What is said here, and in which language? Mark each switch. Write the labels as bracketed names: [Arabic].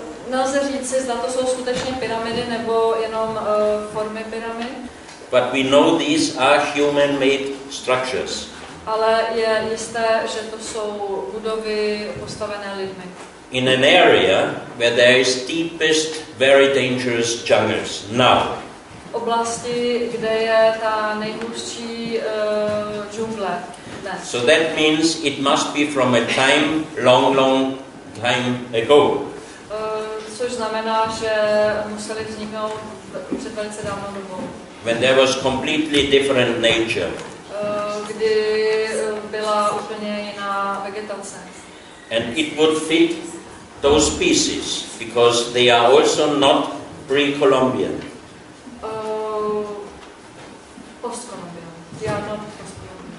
[Czech] Nelze říci, zda to jsou skutečně pyramidy nebo jenom formy pyramid. [English] But we know these are human-made structures. [Czech] Ale je jisté, že to jsou budovy postavené lidmi. [English] In an area where there is deepest, very dangerous jungles now. [Czech] Oblasti, kde je ta nejhlubší džungle dnes. [English] So that means it must be from a time long time ago. [Czech] Což znamená, že museli vzniknout před velice dávnou dobou. [English] When there was completely different nature. [Czech] Kdy byla úplně jiná vegetace. [English] And it would fit those species because they are also not pre-Columbian. Post-Columbian. They are not post-Columbian.